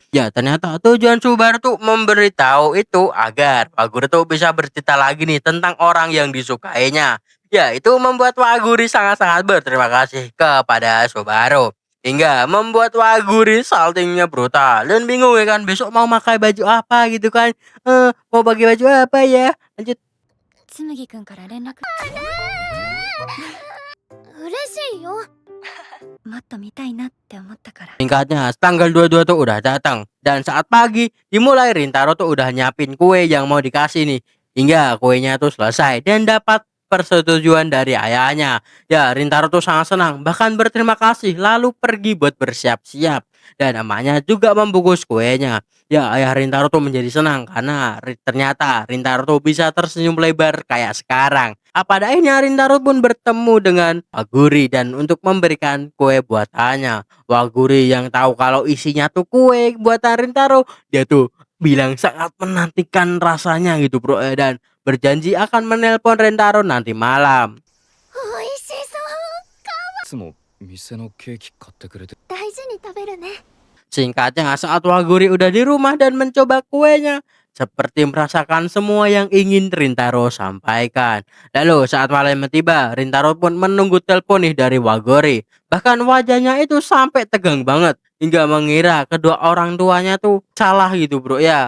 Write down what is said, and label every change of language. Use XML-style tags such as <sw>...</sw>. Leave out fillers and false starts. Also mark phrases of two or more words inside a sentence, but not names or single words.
<id>Ya, ternyata tujuan Subaru tuh memberitahu itu agar Waguri tuh bisa bercerita lagi nih tentang orang yang disukainya. Ya, itu membuat Waguri sangat-sangat berterima kasih kepada Subaru. Hingga membuat Waguri saltingnya brutal dan bingung ya kan besok mau pakai baju apa gitu kan. Mau pakai baju apa ya? Lanjut.</id> <ja>つむぎくんから連絡嬉しいよもっと見たいなって思ったから</ja> <id>Singkatnya, tanggal 22 tuh udah datang. Dan saat pagi, dimulai Rintaro tuh udah nyiapin kue yang mau dikasih nih. Hingga kuenya tuh selesai dan dapat persetujuan dari ayahnya. Ya, Rintaro tuh sangat senang, bahkan berterima kasih lalu pergi buat bersiap-siap. Dan emaknya juga membungkus kuenya. Ya, ayah Rintaro tuh menjadi senang karena ternyata Rintaro tuh bisa tersenyum lebar kayak sekarang. Pada akhirnya Rintaro pun bertemu dengan Waguri dan untuk memberikan kue buatannya. Waguri yang tahu kalau isinya tuh kue buatan Rintaro, dia tuh bilang sangat menantikan rasanya gitu, Bro, dan berjanji akan menelpon Rintaro nanti malam.</id> <ja>おいしそういつも店のケーキ買ってくれて大事に食べるね</ja> <id>Singkatnya, saat Waguri udah di rumah dan mencoba kuenya, seperti merasakan semua yang ingin Rintaro sampaikan. Lalu saat malam tiba, Rintaro pun menunggu telepon nih dari Waguri. Bahkan wajahnya itu sampai tegang banget hingga mengira kedua orang tuanya tuh salah gitu bro ya.</id>